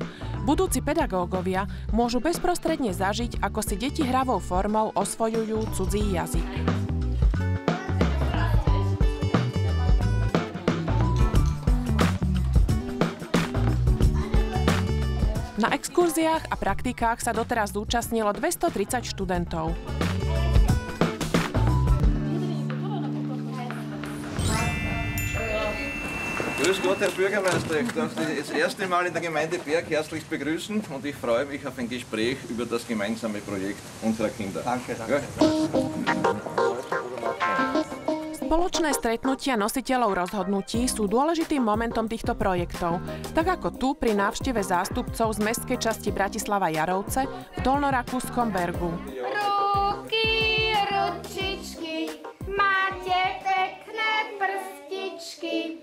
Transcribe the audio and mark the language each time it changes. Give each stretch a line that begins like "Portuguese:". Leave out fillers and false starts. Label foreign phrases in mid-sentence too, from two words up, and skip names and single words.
Slovak: Budúci pedagógovia môžu bezprostredne zažiť, ako si deti hravou formou osvojujú cudzí jazyk. Na exkurziách a praktikách sa doteraz zúčastnilo 230 študentov.
German: Grüß Gott, Herr Bürgermeister. Ich darf Sie das erste Mal in der Gemeinde Berg herzlich begrüßen und ich freue mich auf ein Gespräch über das gemeinsame Projekt unserer Kinder. Danke, danke.
Slovak: Spoločné stretnutia nositeľov rozhodnutí sú dôležitým momentom týchto projektov, tak ako tu pri návšteve zástupcov z mestskej časti Bratislava Jarovce v Dolnorakúskom Bergu. Ruky, ručičky, máte pekné prstičky.